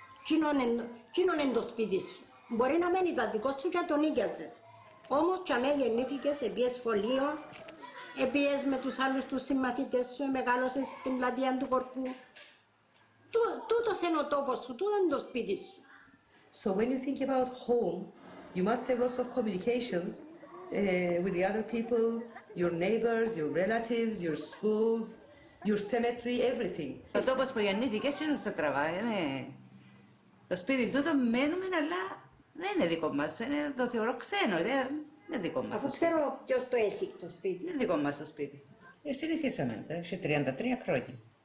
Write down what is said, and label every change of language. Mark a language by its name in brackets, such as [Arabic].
[Greek] Τινόν είναι το σπίτι σου. Μπορεί να μένει τα δικό σου και τον νοίκιαζες. Όμως και αμέ γεννήθηκες, επίες σχολείο, επίες με τους άλλους τους συμμαθητές σου, μεγάλωσες στην πλατεία του Κορκού. Τούτος είναι ο τόπος σου, τούτο είναι το σπίτι σου. [English] So when you think about home, you must have lots of communications with the other people, your neighbors, your relatives, your schools, your cemetery, everything. [Greek] Ο τόπος που γεννήθηκες είναι στα τραβά, το σπίτι τούτο μένουμε, αλλά δεν είναι δικό μας, το θεωρώ ξένο, δεν είναι δικό μας. Αφού ξέρω ποιος το έχει το σπίτι. Δεν είναι δικό μας το σπίτι. Συνηθίσαμε, έχει 33 χρόνια.